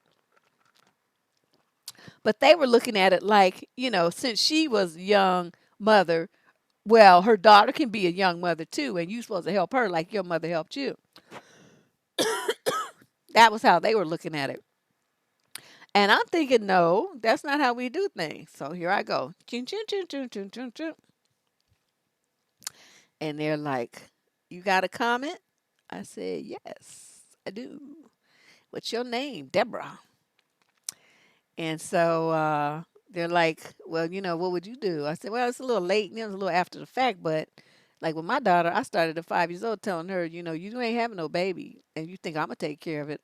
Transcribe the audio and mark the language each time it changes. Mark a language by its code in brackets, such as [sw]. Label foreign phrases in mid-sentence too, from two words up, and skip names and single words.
[en] But they were looking at it like, since she was a young mother, well, her daughter can be a young mother too, and you're supposed to help her like your mother helped you. That was how they were looking at it. And I'm thinking, no, that's not how we do things. So here I go. Chun, chun, chun, chun, chun, chun, chun. And they're like, you got a comment? I said, yes, I do. What's your name? Deborah. And so they're like, well, what would you do? I said, well, it's a little late. It's a little after the fact, but like with my daughter, I started at 5 years old telling her, you ain't having no baby, and you think I'm gonna take care of it.